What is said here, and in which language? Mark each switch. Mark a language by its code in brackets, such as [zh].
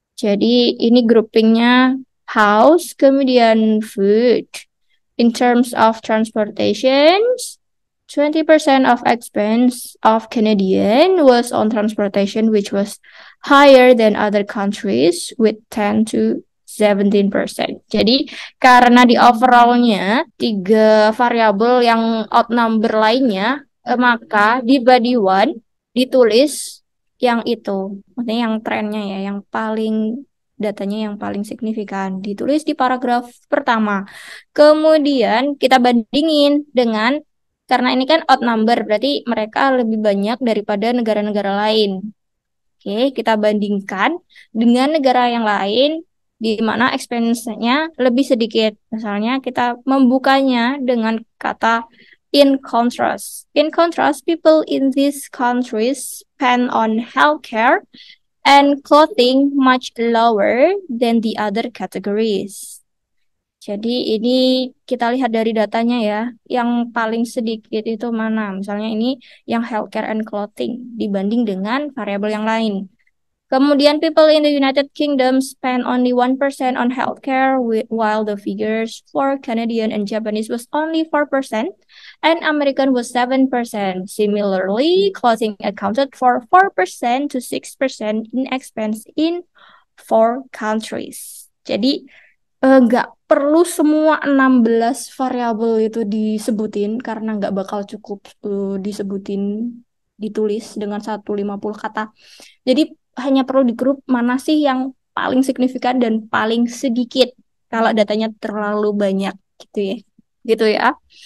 [id] Jadi ini groupingnya house, kemudian food. [en] In terms of transportation, 20% of expense of Canadian was on transportation, which was higher than other countries with 10 to 17%. [id] Jadi karena di overallnya tiga variabel yang outnumber lainnya, maka di body one ditulis yang itu, maksudnya yang trennya ya, yang paling datanya yang paling signifikan ditulis di paragraf pertama. Kemudian kita bandingin dengan, karena ini kan odd number, berarti mereka lebih banyak daripada negara-negara lain. Oke, kita bandingkan dengan negara yang lain di mana expense-nya lebih sedikit. Misalnya kita membukanya dengan kata in contrast. [en] In contrast, people in these countries spend on healthcare and clothing much lower than the other categories. [id] Jadi ini kita lihat dari datanya ya, yang paling sedikit itu mana? Misalnya ini yang healthcare and clothing dibanding dengan variabel yang lain. [en] Kemudian people in the United Kingdom spend only 1% on healthcare, while the figures for Canadian and Japanese was only 4% and American was 7%. Similarly, clothing accounted for 4% to 6% in expense in four countries. [id] Jadi nggak perlu semua 16 variabel itu disebutin karena nggak bakal cukup disebutin, ditulis dengan 150 kata. Jadi hanya perlu di grup mana sih yang paling signifikan dan paling sedikit kalau datanya terlalu banyak gitu ya. Gitu ya.